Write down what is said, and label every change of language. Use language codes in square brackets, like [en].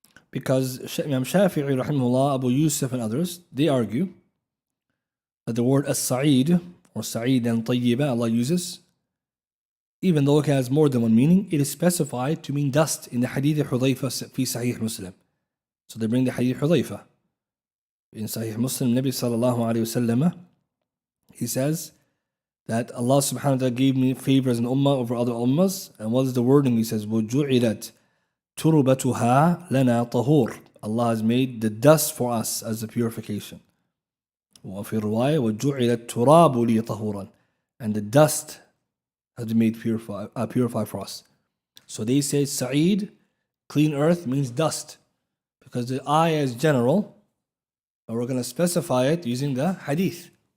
[en] Because Imam Shafi'i, rahimahullah, Abu Yusuf and others, they argue that the word as-sa'id, or sa'id and tayyiba, Allah uses, even though it has more than one meaning, it is specified to mean dust in the hadith of Hudayfa fi Sahih Muslim. So they bring the hadith Hudayfa. In Sahih Muslim, Nabi sallallahu alayhi wa sallam, he says that Allah subhanahu wa ta'ala gave me favor as an ummah over other ummahs. And what is the wording? He says, [ar] وَجُعِلَتْ تُرُبَتُهَا لَنَا طَهُورٌ. [en] Allah has made the dust for us as a purification. [ar] وفي الرواية وَجُعِلَتْ تُرَابُ لِي طَهُورًا. [en] and the dust has been made purified for us. So they say Sa'id, clean earth, means dust, because the ayah is general, and we're going to specify it using the hadith.